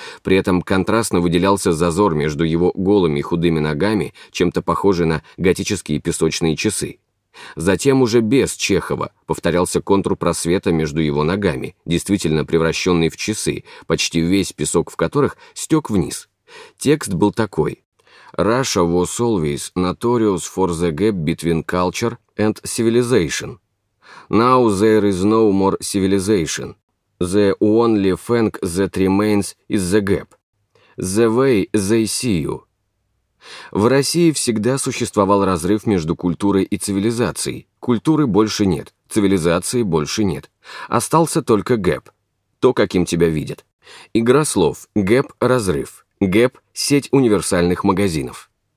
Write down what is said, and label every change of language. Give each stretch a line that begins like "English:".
Russian: При этом контрастно выделялся зазор между его голыми и худыми ногами, чем-то похожий на готические песочные часы. Затем уже без Чехова повторялся контур просвета между его ногами, действительно превращенный в часы, почти весь песок в которых стек вниз. Текст был такой.
English: «Russia was always notorious for the gap between culture and civilization. Now there is no more civilization. The only thing that remains is the gap. The way they see you».
Russian: В России всегда существовал разрыв между культурой и цивилизацией. Культуры больше нет, цивилизации больше нет. Остался только гэп, то, каким тебя видят. Игра слов «гэп» — разрыв. «Гэп» — сеть универсальных магазинов.